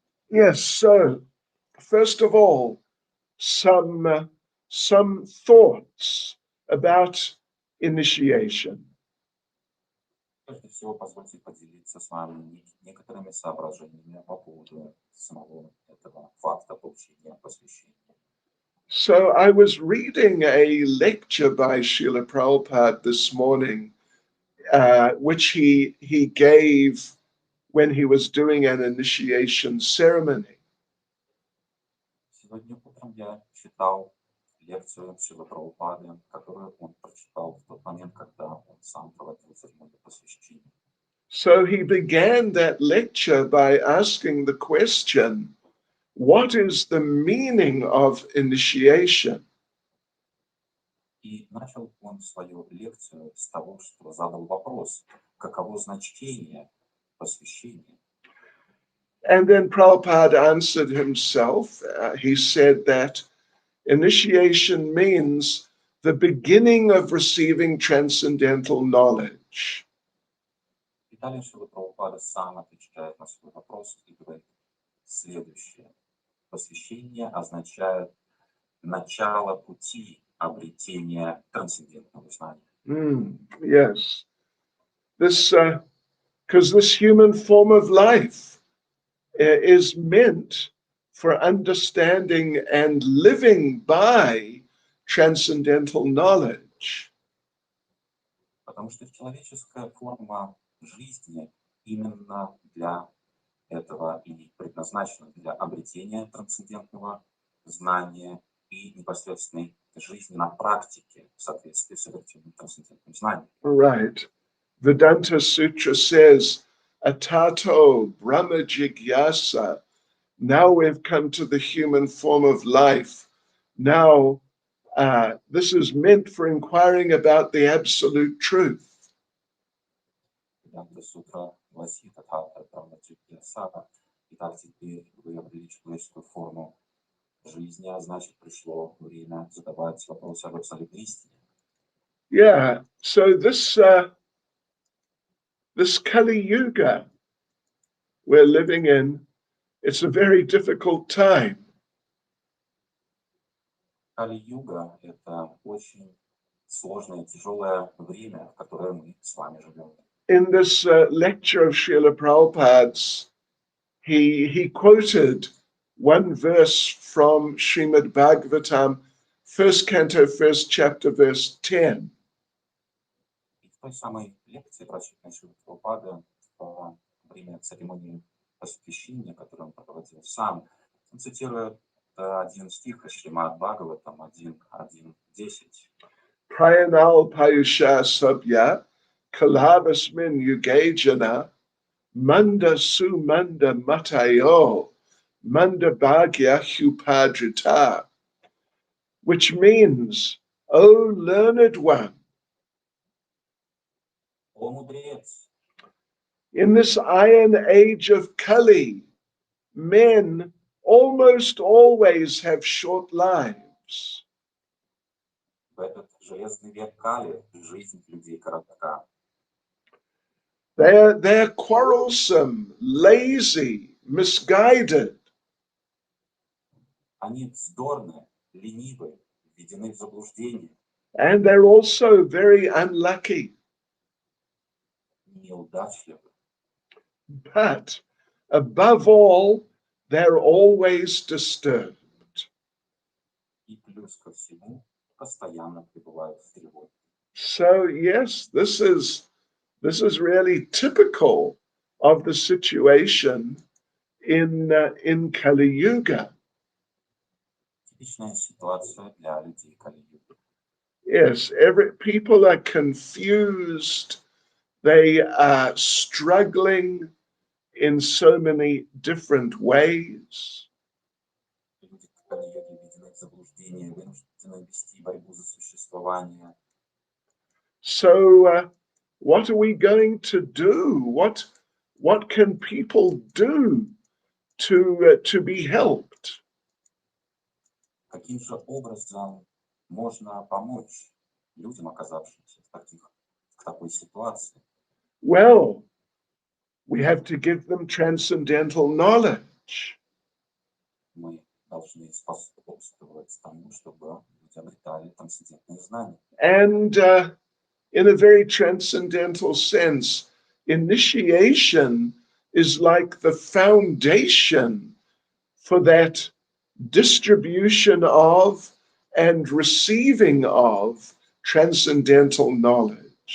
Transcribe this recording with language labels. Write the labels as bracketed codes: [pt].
[en] Yes, so first of all, some thoughts about initiation. [ru] Прежде всего, позвольте поделиться с вами некоторыми соображениями по поводу самого этого факта получения посвящения. [en] So I was reading a lecture by Srila Prabhupada this morning, which he gave when he was doing an initiation ceremony. [ru] Сегодня утром я читал лекцию Шрилы Прабхупады, которую он прочитал в тот момент, когда он сам проводил церемонию посвящения. [en] So he began that lecture by asking the question, what is the meaning of initiation? [ru] И начал он свою лекцию с того, что задал вопрос, каково значение посвящения. [en] And then Prabhupada answered himself. He said that initiation means the beginning of receiving transcendental knowledge. [ru] И далее Шрила Прабхупада сам отвечает на свой вопрос и говорит следующее. Посвящение означает начало пути обретения трансцендентного знания. [en] Yes. This, because this human form of life is meant for understanding and living by transcendental knowledge. [ru] Потому что человеческая форма жизни именно для этого и предназначена для обретения трансцендентного знания и непосредственной жизни на практике в соответствии с обретением трансцендентным знанием. [en] Right. Vedanta Sutra says, [sa] Atato Brahma Jigyasa. [en] Now we've come to the human form of life. Now, this is meant for inquiring about the absolute truth. [ru] Веданта Сутра гласит Атхата Брахма Джигьяса. Итак, теперь вы обрели человеческую форму жизни, а значит, пришло время задавать вопросы об абсолютной истине. [en] Yeah, so this Kali Yuga we're living in, it's a very difficult time. [ru] Кали-юга – это очень сложное, тяжелое время, в которое мы с вами живем. [en] In this lecture of Srila Prabhupada's, he quoted one verse from Srimad Bhagavatam, first canto, first chapter, verse 10. [ru] И в той самой лекции, прочитанной Шрилой Прабхупадой во время церемонии посвящения, которую он проводил сам, он цитирует один стих из Шримад Бхагаватам 1.1.10. [sa] Prayanal Payusha Sabya Kalabasmin Yugajana Manda Sumanda Matayo Manda Bhagya Hupadrita, [en] which means, O learned one, [ru] О мудрец! [en] In this iron age of Kali, men almost always have short lives. [ru] В этот железный век Кали жизнь людей коротка. [en] They're quarrelsome, lazy, misguided. [ru] Они вздорны, ленивы, введены в заблуждение, [en] And they're also very unlucky. [ru] неудачливы. [en] But above all, they're always disturbed. [ru] И плюс ко всему постоянно пребывают в тревоге. [en] So yes, this is really typical of the situation in Kali Yuga. [ru] Типичная ситуация для людей Кали-юга. [en] Yes, people are confused. They are struggling in so many different ways. [ru] Люди Кали-юги введены в заблуждение, вынуждены вести борьбу за существование. [en] So, what are we going to do? What can people do to be helped? [ru] Каким же образом можно помочь людям, оказавшимся в такой ситуации? [en] Well, we have to give them transcendental knowledge. [ru] Мы должны способствовать тому, чтобы люди обретали трансцендентные знания. [en] And in a very transcendental sense, initiation is like the foundation for that distribution of and receiving of transcendental knowledge.